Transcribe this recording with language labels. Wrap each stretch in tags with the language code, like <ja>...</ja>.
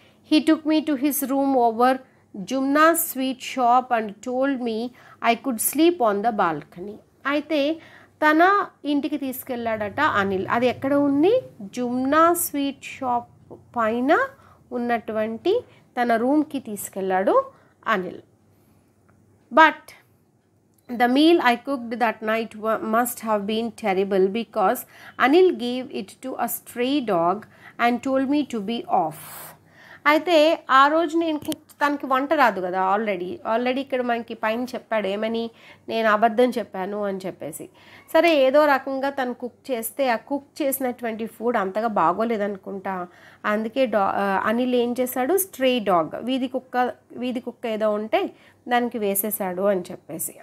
<en>He took me to his room over Jumna's sweet shop and told me I could sleep on the balcony.</en> <te>అయితే తన ఇంటికి తీసుకెళ్ళాడట అనిల్. అది ఎక్కడ ఉంది, జుమ్నా స్వీట్ షాప్ పైన ఉన్నటువంటి తన రూమ్కి తీసుకెళ్ళాడు Anil.</te> <en>But the meal I cooked that night must have been terrible because Anil gave it to a stray dog and told me to be off.</en> <te>అయితే ఆ రోజు నేను తనకి వంట రాదు కదా, ఆల్రెడీ ఇక్కడ మనకి పైన చెప్పాడు ఏమని, నేను అబద్ధం చెప్పాను అని చెప్పేసి. సరే ఏదో రకంగా తను కుక్ చేస్తే ఆ కుక్ చేసినటువంటి ఫుడ్ అంతగా బాగోలేదనుకుంటా. అందుకే అనిల్ ఏం చేశాడు, స్ట్రే డాగ్, వీధి కుక్క ఏదో ఉంటే దానికి వేసేసాడు అని చెప్పేసి.</te>